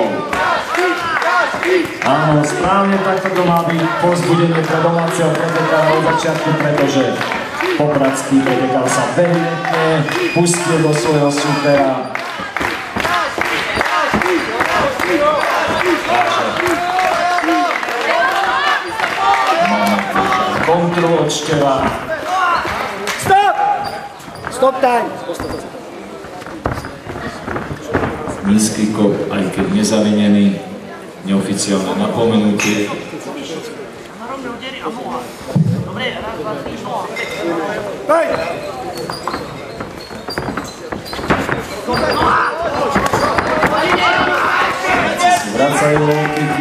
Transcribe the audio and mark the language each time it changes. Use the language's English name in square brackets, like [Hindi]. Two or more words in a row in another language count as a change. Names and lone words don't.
[Slovak] Áno, správne takto to má byť povzbudenie pre domáceho pretekára od začiatku, pretože popradský pretekár sa vehementne pustil do svojho supera. Kontru od Števa. [English] Stop! Stop time! [Slovak] Nízky kop, aj keď nezavinený, neoficiálne napomenutie. Vracajú low-kicky.